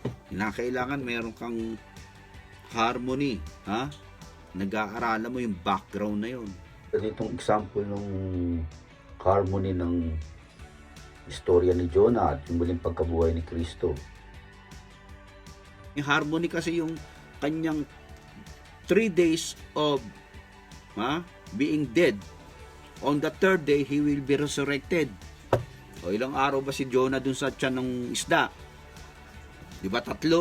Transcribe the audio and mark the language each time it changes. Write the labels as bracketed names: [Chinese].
[Filipino] Kailangan meron kang harmony, nag-aaralan mo yung background na yun. Itong example ng harmony ng istorya ni Jonah at yung muling pagkabuhay ni Kristo. Yung harmony kasi yung kanyang [English] 3 days of being dead. On the 3rd day, he will be resurrected. [Filipino] O ilang araw ba si Jonah dun sa tiyan ng isda? Di ba 3?